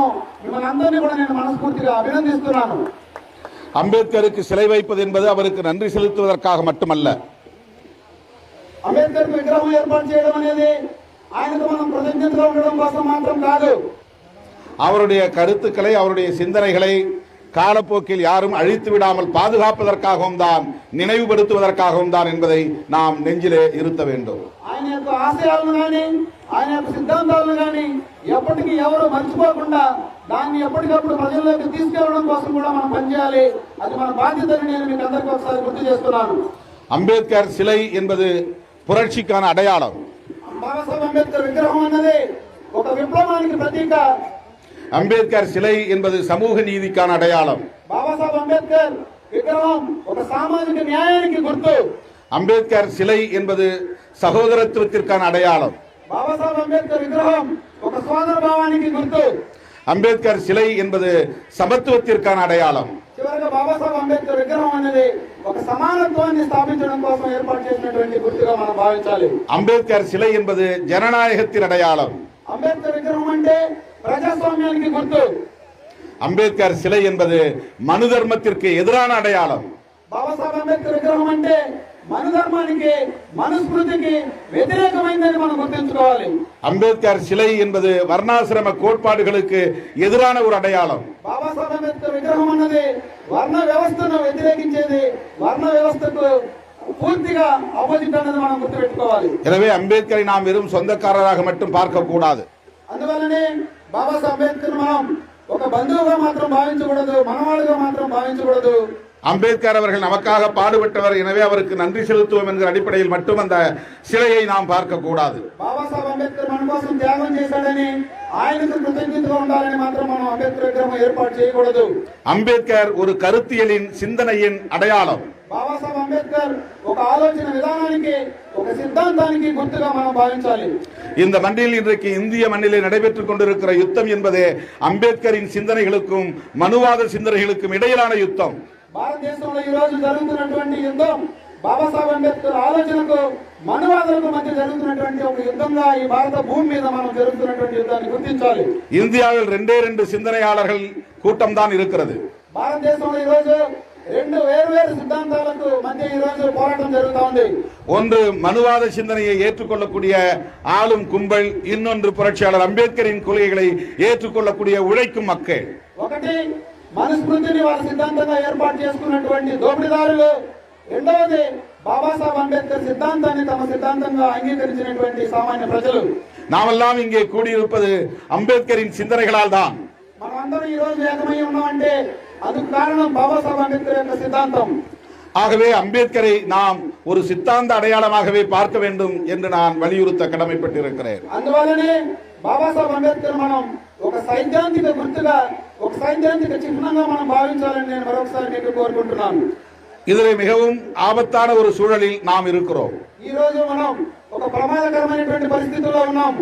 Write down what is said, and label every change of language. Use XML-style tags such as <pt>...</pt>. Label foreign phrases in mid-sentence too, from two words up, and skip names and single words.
<te>మిమ్మల్ని అందరినీ కూడా నేను మనస్ఫూర్తిగా అభినందిస్తున్నాను.</te> <ta>அம்பேத்கருக்கு சிலை வைப்பது என்பது அவருக்கு நன்றி செலுத்துவதற்காக மட்டுமல்ல,</ta> <te>అంబేద్కర్ విగ్రహం ఏర్పాటు చేయడం అనేది ఆయనకు మనం కృతజ్ఞతగా ఉండడం కోసం మాత్రం కాదు.</te> <ta>அவருடைய கருத்துக்களை அவருடைய சிந்தனைகளை காலப்போக்கில் யாரும் அழித்து விடாமல் பாதுகாப்பதற்காகவும் தான், நினைவுபடுத்துவதற்காகவும் தான் என்பதை நாம் நெஞ்சிலே இருத்த வேண்டும்.</ta> <te>ఆయన యొక్క ఆశయాలను కానీ ఆయన యొక్క సిద్ధాంతాలను కానీ ఎప్పటికీ ఎవరు మర్చిపోకుండా దాన్ని ఎప్పటికప్పుడు ప్రజల్లోకి తీసుకెళ్లడం కోసం కూడా మనం పనిచేయాలి. అది మన బాధ్యతని నేను మీకు అందరికీ ఒకసారి గుర్తు చేస్తున్నాను.</te> <ta>அம்பேத்கர் சிலை என்பது புரட்சிக்கான அடையாளம்.</ta> <te>బాబాసాహెబ్ అంబేద్కర్ విగ్రహం అన్నది ఒక విప్లవానికి ప్రతీక.</te> <ta>அம்பேத்கர் சிலை என்பது சமூக நீதிக்கான அடையாளம்.</ta> <te>బాబాసాహెబ్ అంబేద్కర్ విగ్రహం ఒక సామాజిక న్యాయానికి గుర్తు.</te> <ta>அம்பேத்கர் சிலை என்பது சகோதரத்துவத்திற்கான அடையாளம்.</ta> <te>బాబాసాహెబ్ అంబేద్కర్ విగ్రహం ఒక సోదర భావానికి గుర్తు.</te> <ta>அம்பேத்கர் சிலை என்பது சமத்துவத்திற்கான அடையாளம்.</ta> <te>చివరగా బాబాసాహెబ్ అంబేద్కర్ విగ్రహం అనేది ఒక సమానత్వాన్ని స్థాపించడం కోసం ఏర్పాటు చేసినటువంటి గుర్తుగా మనం భావించాలి.</te> <ta>அம்பேத்கர் சிலை என்பது ஜனநாயகத்தின் அடையாளம்.</ta> <te>అంబేద్కర్ విగ్రహం అంటే ప్రజాస్వామ్యానికి గుర్తు.</te> <ta>அம்பேத்கர் சிலை என்பது மனு தர்மத்திற்கு எதிரான அடையாளம்.</ta> <te>బాబాసాహెబ్ అంబేద్కర్ విగ్రహం అంటే మనుధర్మానికి మనుస్మృతికి వ్యతిరేకమైందని మనం గుర్తుంచుకోవాలి.</te> <ta>அம்பேத்கர் சிலை என்பது வர்ணாசிரம கோட்பாடுகளுக்கு எதிரான ஒரு அடையாளம்.</ta> <te>బాబాసాహెబ్ అంబేద్కర్ విగ్రహం అన్నది వర్ణ వ్యవస్థను వ్యతిరేకించేది, వర్ణ వ్యవస్థకు పూర్తిగా ఆపోజిట్ అన్నది మనం గుర్తుపెట్టుకోవాలి.</te> <ta>எனவே அம்பேத்கரை நாம் வெறும் சொந்தக்காரராக மட்டும் பார்க்க கூடாது.</ta> <te>అందువల్లనే బాబాసాహెబ్ అంబేద్కర్ మనం ఒక బంధువుగా మాత్రం భావించకూడదు, మనవాళ్ళుగా మాత్రం భావించకూడదు.</te> <ta>அம்பேத்கர் அவர்கள் நமக்காக பாடுபட்டவர், எனவே அவருக்கு நன்றி செலுத்துவோம் என்கிற அடிப்படையில் மட்டும் அந்த சிலையை நாம் பார்க்க கூடாது.</ta> <te>బాబాసాహెబ్ అంబేద్కర్ మన కోసం త్యాగం చేశాడని, ఆయనకు కృతజ్ఞతగా ఉండాలని మాత్రం మనం అంబేద్కర్ విగ్రహం ఏర్పాటు చేయకూడదు.</te> <ta>அம்பேத்கர் ஒரு கருத்தியலின் சிந்தனையின் அடையாளம்.</ta> <te>బాబాసాహెబ్ అంబేద్కర్ ఒక ఆలోచన విధానానికి, ఒక సిద్ధాంతానికి గుర్తుగా మనం భావించాలి.</te> <ta>இந்த மண்ணில் இன்றைக்கு இந்திய மண்ணிலே நடைபெற்றுக் கொண்டிருக்கிற யுத்தம் என்பது அம்பேத்கரின் சிந்தனைகளுக்கும் மனுவாத சிந்தனைகளுக்கும் இடையிலான யுத்தம்.</ta> <te>భారతదేశంలో ఈ రోజు జరుగుతున్నటువంటి యుద్ధం బాబాసాహెబ్ అంబేద్కర్ ఆలోచనకు మనువాదులకు మధ్య జరుగుతున్నటువంటి ఒక యుద్ధంగా ఈ భారత భూమి మీద మనం జరుగుతున్నటువంటి యుద్ధాన్ని గుర్తించాలి.</te> <ta>இந்தியாவில் ரெண்டு சிந்தனையாளர்கள் கூட்டம் தான் இருக்கிறது.</ta> <te>భారతదేశంలో ఈ రోజు రెండు వేరు సిద్ధాంతాలకు మధ్య ఈ రోజు పోరాటం జరుగుతోంది.</te> <ta>ஒன்று மனுவாத சிந்தனையை ஏற்றுக்கொள்ளக்கூடிய ஆளும் கும்பல், இன்னொன்று புரட்சியாளர் அம்பேத்கரின் கொள்கைகளை ஏற்றுக்கொள்ளக்கூடிய உழைக்கும் மக்கள்.</ta> <te>ఒకటి మనుస్మృతిని వారి సిద్ధాంతంగా ఏర్పాటు చేసుకున్నటువంటి దోపిడీదారులు, రెండవది బాబాసాహెబ్ అంబేద్కర్ సిద్ధాంతాన్ని తమ సిద్ధాంతంగా అంగీకరించినటువంటి సామాన్య ప్రజలు.</te> <ta>நாமெல்லாம் இங்கே கூடியிருப்பது அம்பேத்கரின் சிந்தனைகளால் தான்.</ta> <te>మనమందరం ఈ రోజు ఏకమై ఉన్నామంటే</te> <ta>அதுக்கு காரணம்</ta> <te>బాబాసాహెబ్ అంబేద్కర్ యొక్క సిద్ధాంతం.</te> <ta>ஆகவே அம்பேத்கரை நாம் ஒரு சித்தாந்த அடையாளமாகவே பார்க்க வேண்டும் என்று நான் வலியுறுத்த கடமைப்பட்டிருக்கிறேன்.</ta> <te>అందువల్లనే బాబాసాహెబ్ అంబేద్కర్ మనం ఒక సైద్ధాంతిక గుర్తుగా, ఒక సైద్ధాంతిక చిహ్నంగా మనం భావించాలని నేను మరొకసారి మీకు కోరుకుంటున్నాను.</te> <ta>இதிலே மிகவும் ஆபத்தான ஒரு சூழலில் நாம் இருக்கிறோம்.</ta> <te>ఈ రోజు మనం ఒక ప్రమాదకరమైనటువంటి పరిస్థితుల్లో ఉన్నాము.</te>